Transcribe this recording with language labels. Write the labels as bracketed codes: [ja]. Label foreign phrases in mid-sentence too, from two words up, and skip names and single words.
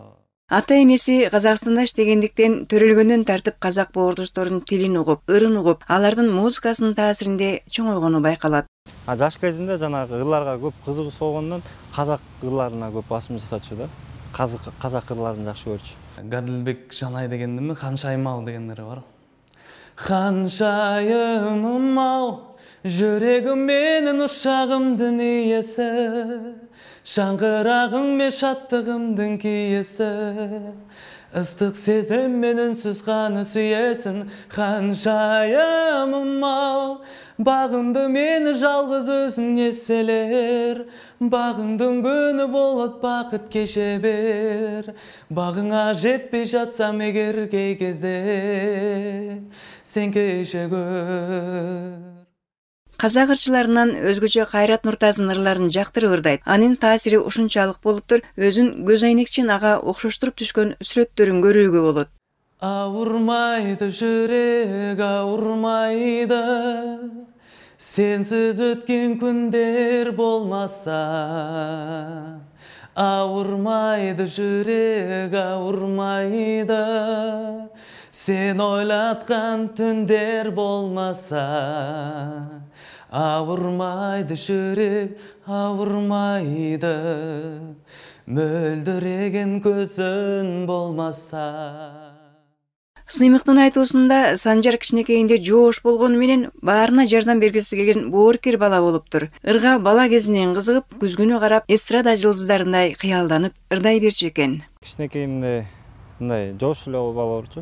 [ky] Ата-энеси Казакстанда иштегендиктен төрөлгөндөн тартып казак боордошторунун тилин угуп, ырын угуп, алардын музыкасынын таасиринде чоңойгону байкалат. Жаш кезинде жанагы ырларга көп кызыгуу болгондон казак ырларына көп басым жасачу да. Казак ырларын жакшы көрчү. Гадилбек Жанай дегендими, Ханшайым-ау дегендери бар. [kk] Ханшайымым-ау, жүрегим менин ушагымдын ийеси. Шаңғырағың мен шаттығымдың киесі, ыстық сезім мен үнсіз қаны сүйесін. Ханшайымым-ау, бағымды мені жалғыз өзің еселер. Бағыңдың күні болот бақыт кеше бер. Бағыңа жетпей жатсам егер кей кезде, сен кеше көр. [ky] Казак ырчыларынан өзгөчө Кайрат Нуртазынын ырларын жактырып ырдайт. Анын таасири ушунчалык болуптур, өзүн көз айнекчен ага окшоштуруп түшкөн сүрөттөрүн көрүүгө болот. [kk] Ауырмайды жүрек, ауырмайды, сенсиз өткен күндер болмаса. Ауырмайды жүрек, ауырмайды, сен ойлаткан түндер болмаса. Ауырмайды жүрек, ауырмайды, мөлдіреген көзін болмаса. [ky] Сыймыктын айтуусунда Санжар кичинекейинде жоош болгону менен баарына жардам бергиси келген боорукер бала болуптур. Ырга бала кезинен кызыгып, күзгүнү карап, эстрада жылдыздарындай кыялданып ырдай берчү экен. Кичинекейинде мындай жоош эле бала болчу.